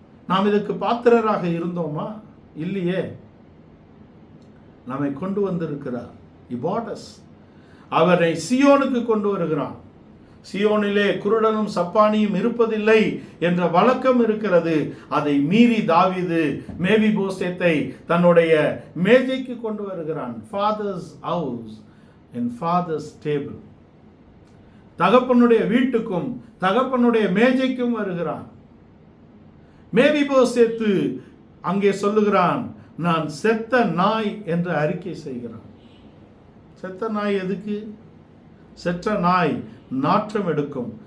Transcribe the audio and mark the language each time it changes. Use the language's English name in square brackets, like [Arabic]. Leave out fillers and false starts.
[Tamil] நாம் இதற்கு பாத்திரராக இருந்தோமா? இல்லையே. நம்மை கொண்டு வந்திருக்கிறார். [English] He bought us. [Tamil] அவரை சியோனுக்கு கொண்டு வருகிறான். சியோனிலே குருடனும் சப்பானியும் இருப்பதில்லை என்ற வழக்கம் இருக்கிறது. அதை மீறி தாவீது மேவிபோசேத்தை தன்னுடைய மேஜைக்கு கொண்டு வருகிறான். [English] Father's house and father's table. [Tamil] தகப்பனுடைய வீட்டுக்கும் தகப்பனுடைய மேஜைக்கும் வருகிறான். மேவிபோசேத்து அங்கே சொல்லுகிறான், நான் செத்த நாய் என்று அறிக்கை செய்கிறான். செத்த நாய் எதுக்கு? செத்த நாய் நாற்றம் எடுக்கும்.